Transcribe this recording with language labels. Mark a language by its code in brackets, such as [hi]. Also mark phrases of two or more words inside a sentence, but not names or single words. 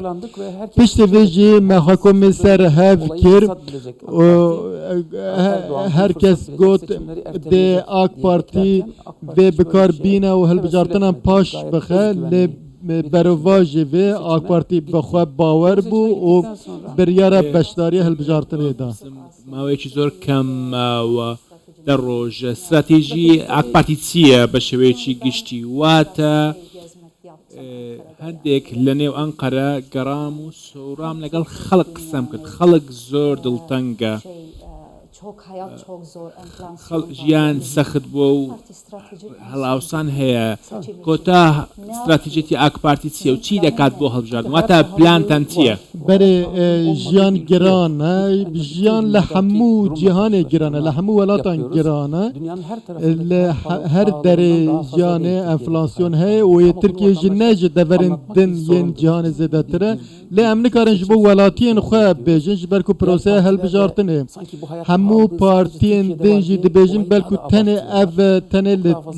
[ku] Piştî vê jî mexakomê ser hev kir herkes got dê AK Parti vê bikar bîne û hilbijartinan paş bixe lê berova jî vê AK Parti bi xwe bawer bû û biryara beşdariya hilbijartinê da. [ckb] ماوەیەکی زۆر کەم دەڕۆژ استراتێژی AK Parti چییە بە شێوەیەکی گشتی واتە هەندێک لە نێو ئەنقەرە گەڕام و سۆرام لەگەڵ خەڵک قسەم کرد خەڵک زۆر دڵتەنگە ژیان سەخت بووە و هەڵاوسان هەیە کۆتا استراتیژێتی AK Parti چییە و چی دەکات بۆ هەڵبژاردن واتە پلانتان چییە؟ [ku] berê jiyan giran e jiyan li hemû cîhanê giran e li hemû welatan giran e li her derê jiyanê enflasyon heye û yê Tirkiye jî ne ji deverên din yên cîhanê zêdetir e lê em nikarin ji bo welatiyên xwe bêjin ji ber ku proseya helbijartinê hemû partiyên din jî dibêjin belku tenê ev tenê li